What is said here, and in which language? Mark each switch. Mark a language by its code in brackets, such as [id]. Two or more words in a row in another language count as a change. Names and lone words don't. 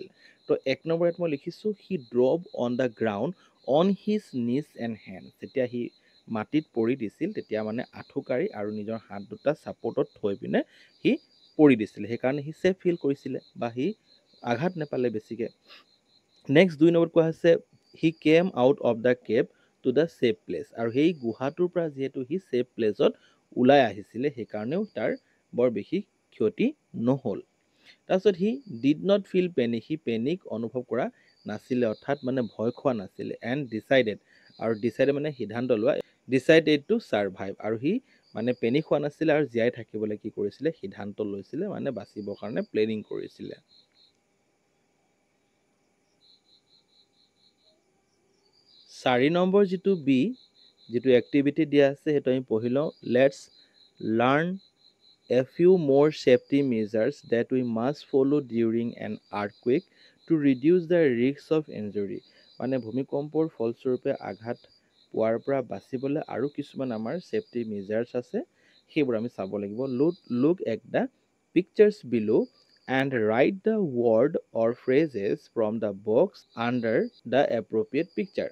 [as] তো 1 নম্বৰত মই লিখিছোঁ [en] he dropped on the ground on his knees and hand. [as] যেতিয়া সি মাটিত পৰি দিছিল, তেতিয়া মানে আঁঠুকাৰি আৰু নিজৰ হাত দুটা ছাপৰ্টত থৈ পিনে সি পৰি দিছিলে, সেইকাৰণে সি [en] safe feel [as] কৰিছিলে, বা সি আঘাত নাপালে বেছিকৈ। [en] নেক্সট 2 [as] নম্বৰত কোৱা হৈছে [en] he came out of the cave to the safe place. [as] আৰু সেই গুহাটোৰ পৰা যিহেতু সি [en] safe place [as] ওলাই আহিছিলে, সেইকাৰণেও তাৰ বৰ বেছি ক্ষতি নহ'ল। তাৰপিছত সি [en] did not feel panic, [as] সি পেনিক অনুভৱ কৰা নাছিলে, অৰ্থাৎ মানে ভয় খোৱা নাছিলে। [en] and decided, [as] আৰু ডিচাইডেড মানে সিদ্ধান্ত লোৱা, [en] decided to survive, [as] আৰু সি মানে পেনিক হোৱা নাছিলে, আৰু জীয়াই থাকিবলৈ কি কৰিছিলে, সিদ্ধান্ত লৈছিলে, মানে বাচিবৰ কাৰণে প্লেনিং কৰিছিলে। 4 নম্বৰ যিটো বি, যিটো এক্টিভিটি দিয়া আছে, সেইটো আমি পঢ়ি লওঁ। [en] let's learn a few more safety measures that we must follow during an earthquake to reduce the risk of injury। [as] মানে ভূমিকম্পৰ ফলস্বৰূপে আঘাত পোৱাৰ পৰা বাচিবলৈ আৰু কিছুমান আমাৰ [en] safety measures [as] আছে, সেইবোৰ আমি চাব লাগিব। [en] look at the pictures below and write the word or phrases from the box under the appropriate picture.